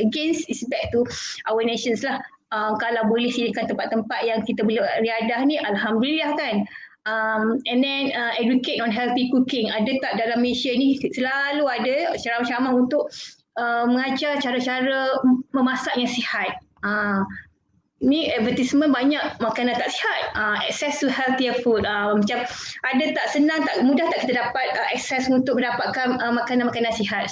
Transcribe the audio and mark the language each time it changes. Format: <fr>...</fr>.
<en>Again, it's back to our nations lah.</en> <ms>Kalau boleh sediakan tempat-tempat yang kita boleh riadah ni, alhamdulillah kan.</ms> <en>And then educate on healthy cooking.</en> <ms>Ada tak dalam Malaysia ni selalu ada ceramah-ceramah untuk mengajar cara-cara memasak yang sihat. Ni advertisement banyak makanan tak sihat.</ms> <en>Access to healthier food.</en> <ms>Macam ada tak senang, tak mudah tak kita dapat access untuk mendapatkan makanan-makanan sihat.</ms>